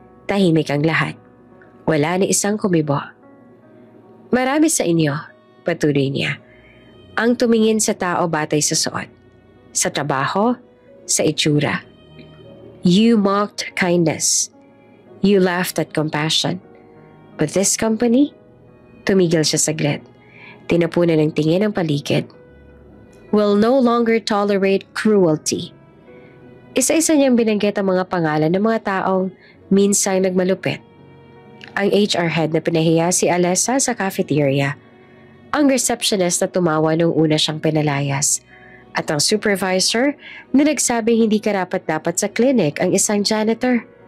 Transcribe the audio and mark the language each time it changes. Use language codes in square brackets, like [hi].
[tl] Tahimik ang lahat. Wala ni isang kumibo. Marami sa inyo, patuloy niya, ang tumingin sa tao batay sa suot, sa trabaho, sa itsura. [en] You mocked kindness. You laughed at compassion. But this company? [tl] Tumigil siya saglit. Tinapunan ng tingin ang paligid. [en] Will no longer tolerate cruelty. [tl] Isa-isa niyang binanggit ang mga pangalan ng mga taong minsang nagmalupit. Ang HR head na pinahiya si Alessa sa cafeteria. Ang receptionist na tumawa nung una siyang pinalayas. At ang supervisor na nagsabing hindi karapat-dapat sa clinic ang isang janitor.